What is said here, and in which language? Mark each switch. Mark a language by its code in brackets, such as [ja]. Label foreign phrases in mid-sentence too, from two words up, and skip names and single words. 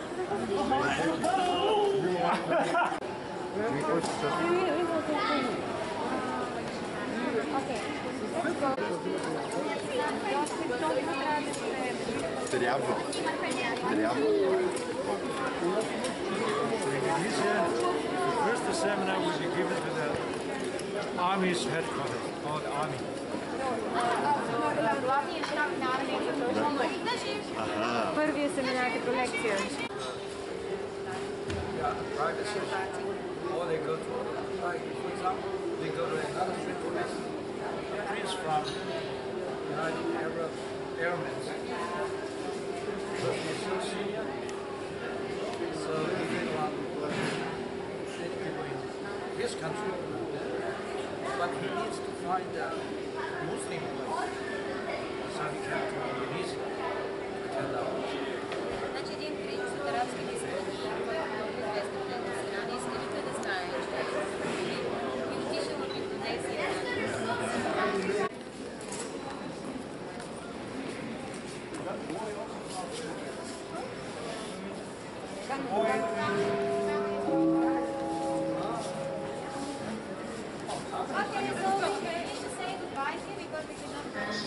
[bg] Трябва. [en] First the seminar will be given to the army's headquarters or the army. [bg] Главният щаб на армията точно първия семинар като лекция. [en] Yeah, private session. Or they go to, like, for example, they go to another central lesson. A prince from United Arab Emirates. Because he's so senior, so he didn't want many people in his country. But he needs to find a Muslim place. So he came to Indonesia to attend our [bg] Значи един принц от арабските страни, който е много известен в тази страна, не иска никой да знае, че е муслим и отишъл в Индонезия. [en] Okay, so we finish to say goodbye here because we cannot go.